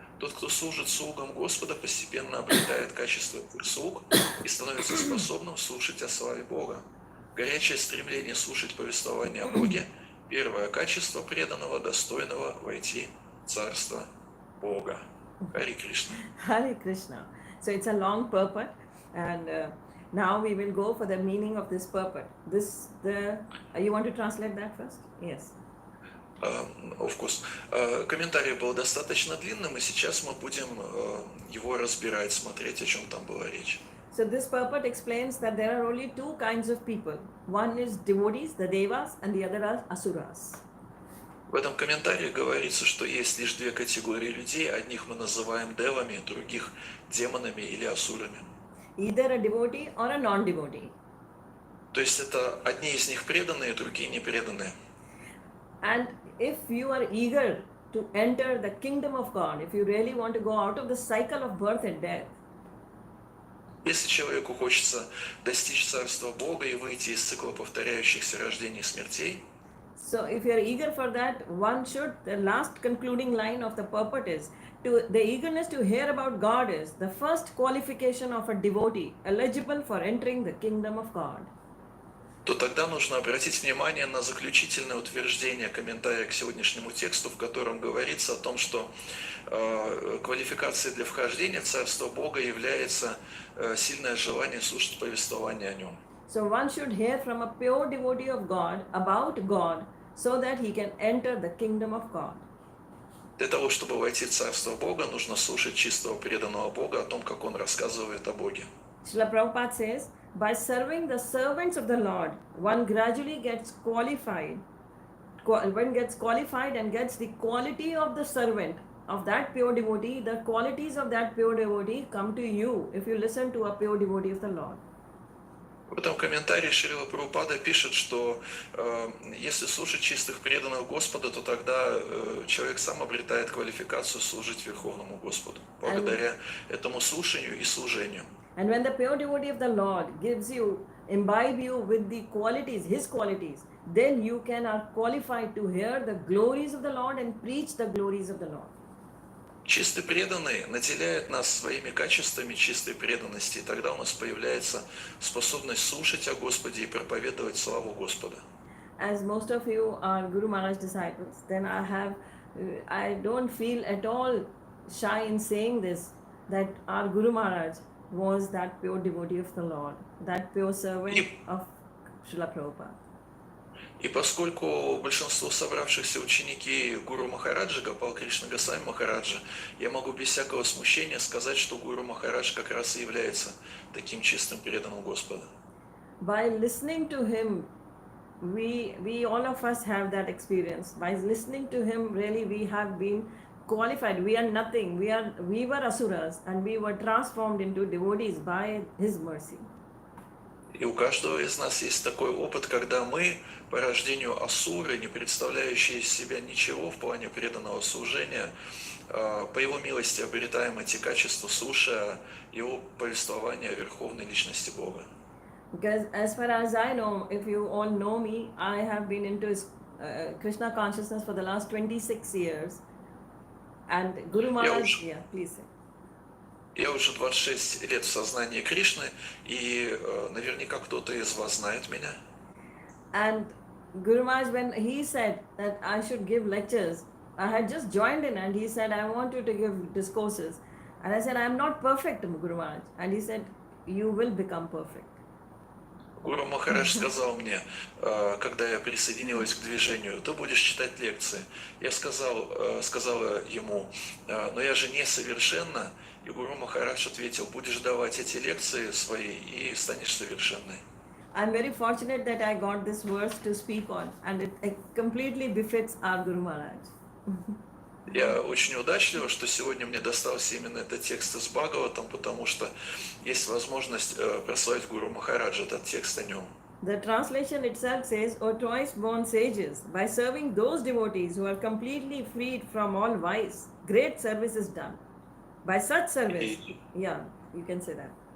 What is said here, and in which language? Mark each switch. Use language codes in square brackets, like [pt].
[ru] Тот, кто служит слугам Господа, постепенно обретает качество этих слуг и становится способным слушать о славе Бога. Горячее стремление слушать повествование о Боге – первое качество преданного, достойного войти в Царство Бога. Хари Кришна. [en] Hare Krishna. So it's a long purport, and now we will go for the meaning of this purport. You want to translate that first? Yes. Of course. [ru] Комментарий был достаточно длинным, и сейчас мы будем его разбирать, смотреть, о чем там была речь. [en] So this purport explains that there are only two kinds of people. One is devotees, the devas, and the other are asuras. [ru] В этом комментарии говорится, что есть лишь две категории людей. Одних мы называем девами, других демонами или асурами. [en] Either a devotee or a non-devotee. [ru] То есть это одни из них преданные, другие непреданные. [en] And if you are eager to enter the kingdom of God, if you really want to go out of the cycle of birth and death, [ru] Если человеку хочется достичь Царства Бога и выйти из цикла повторяющихся рождений и смертей, [en] so if you are eager for that, the last concluding line of the purport is, the eagerness to hear about God is the first qualification of a devotee eligible for entering the kingdom of God. [ru] то тогда нужно обратить внимание на заключительное утверждение комментария к сегодняшнему тексту, в котором говорится о том, что квалификацией для вхождения в Царство Бога является сильное желание слушать повествование о Нем. [en] So one should hear from a pure devotee of God about God so that he can enter the kingdom of God. [ru] Для того, чтобы войти в Царство Бога, нужно слушать чистого преданного Бога о том, как Он рассказывает о Боге. [en] Srila Prabhupada says, by serving the servants of the Lord, one gradually gets qualified. One gets qualified and gets the quality of the servant, of that pure devotee. The qualities of that pure devotee come to you if you listen to a pure devotee of the Lord. [ru] В этом комментарии Шрила Прабхупада пишет, что если слушать чистых преданных Господа, то тогда человек сам обретает квалификацию служить Верховному Господу, благодаря этому слушанию и служению. [en] And when the pure devotee of the Lord imbibe you with the qualities, His qualities, then you are qualified to hear the glories of the Lord and preach the glories of the Lord. [ru] Чистый преданный наделяет нас своими качествами чистой преданности, и тогда у нас появляется способность слушать о Господе и проповедовать славу Господа. [en] As most of you are Guru Maharaj disciples, then I have I don't feel at all shy in saying this, that our Guru Maharaj was that pure devotee of the Lord, that pure servant [ru] И [en] of Srila Prabhupada. [ru] И поскольку большинство собравшихся ученики Гуру Махараджа, Гопал Кришна Госвами Махараджа, я могу без всякого смущения сказать, что Гуру Махарадж как раз и является таким чистым преданным Господа. [en] By listening to him, we all of us have that experience. By listening to him, really we have been qualified. We are nothing. We were asuras and we were transformed into devotees by his mercy. [ru] И у каждого из нас есть такой опыт, когда мы, по рождению асуры, не представляющие из себя ничего в плане преданного служения, по его милости обретаем эти качества, слушая его повествование о Верховной Личности Бога. [en] Because as far as I know, if you all know me, I have been into Krishna consciousness for the last 26 years. And Guru Maharaj, yeah, please say. [ru] Я уже 26 лет в сознании Кришны, и наверняка кто-то из вас знает меня. [en] And Guru Maharaj, when he said that I should give lectures, I had just joined in and he said, I want you to give discourses. And I said, I'm not perfect, Guru Maharaj. And he said, you will become perfect. [ru] Гуру Махарадж сказал мне, когда я присоединилась к движению, ты будешь читать лекции. Я сказала ему, но я же несовершенна. И Гуру Махарадж ответил, будешь давать эти лекции свои и станешь совершенной. [en] I'm very fortunate that I got this verse to speak on, and it completely befits our Guru Maharaj. [ru] Я очень удачлива, что сегодня мне достался именно этот текст из Бхагаватам, потому что есть возможность прославить Гуру Махараджа, этот текст о нем. [en] The translation itself says, O twice born sages, by serving those devotees who are completely freed from all vice, great service is done. By such service, yeah, you can say that.